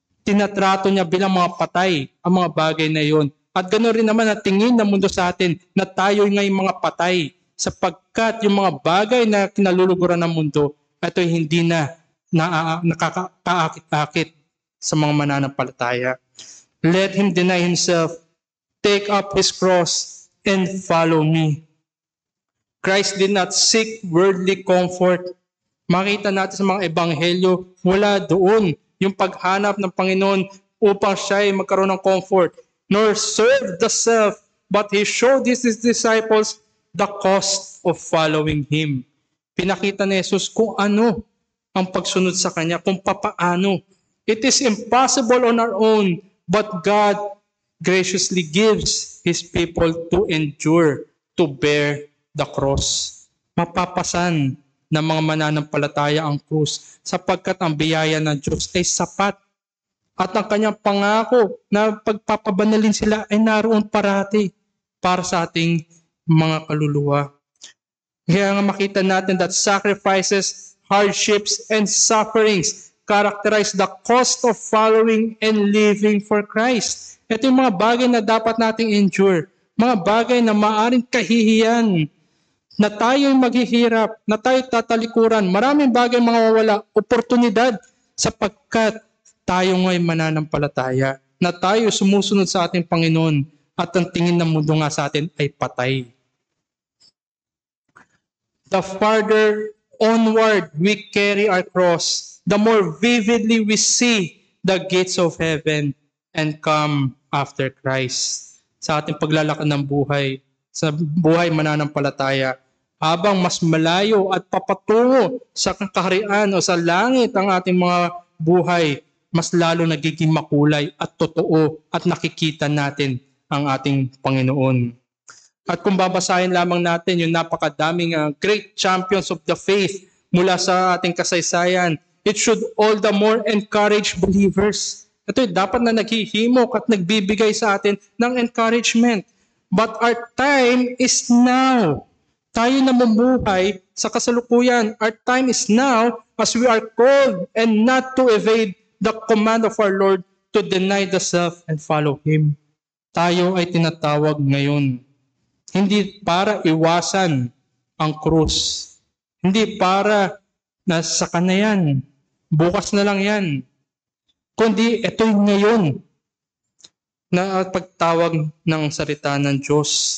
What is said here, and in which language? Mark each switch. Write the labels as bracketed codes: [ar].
[tl] Tinatrato niya bilang mga patay ang mga bagay na yun. At ganoon rin naman na tingin ng mundo sa atin na tayo ngay mga patay. Sapagkat yung mga bagay na kinaluluguran ng mundo, ito ay hindi na nakakaakit-akit sa mga mananampalataya. [en] Let him deny himself, take up his cross, and follow me. Christ did not seek worldly comfort. [tl] Makita natin sa mga ebanghelyo, wala doon yung paghanap ng Panginoon upang siya ay magkaroon ng comfort. [en] Nor serve the self, but he showed his disciples the cost of following him. [tl] Pinakita ni Jesus kung ano ang pagsunod sa Kanya, kung papaano. [en] It is impossible on our own, but God graciously gives His people to endure, to bear the cross. [tl] Mapapasan ng mga mananampalataya ang krus, sapagkat ang biyaya ng Diyos ay sapat. At ang Kanyang pangako na pagpapabanalin sila ay naroon parati para sa ating mga kaluluwa. Kaya nga makita natin [en] that sacrifices, hardships, and sufferings characterize the cost of following and living for Christ. [tl] Ito yung mga bagay na dapat nating endure. Mga bagay na maaring kahihiyan. Na tayo'y maghihirap, na tayo'y tatalikuran. Maraming bagay mawawala, oportunidad, sapagkat tayo nga'y mananampalataya. Na tayo sumusunod sa ating Panginoon at ang tingin ng mundo nga sa atin ay patay. [en] The farther onward we carry our cross, the more vividly we see the gates of heaven and come after Christ. [tl] Sa ating paglalakad ng buhay, sa buhay mananampalataya, habang mas malayo at papatungo sa kaharian o sa langit ang ating mga buhay, mas lalo nagiging makulay at totoo at nakikita natin ang ating Panginoon. At kung babasahin lamang natin yung napakadaming [en] great champions of the faith [tl] mula sa ating kasaysayan, [en] it should all the more encourage believers. [tl] Ito dapat na naghihimok at nagbibigay sa atin ng encouragement. [en] But our time is now. [tl] Tayo na mamuhay sa kasalukuyan. [en] Our time is now as we are called and not to evade the command of our Lord to deny the self and follow Him. [tl] Tayo ay tinatawag ngayon. Hindi para iwasan ang krus. Hindi para nasa ka na yan. Bukas na lang yan. Kundi ito'y ngayon na pagtawag ng salita ng Diyos.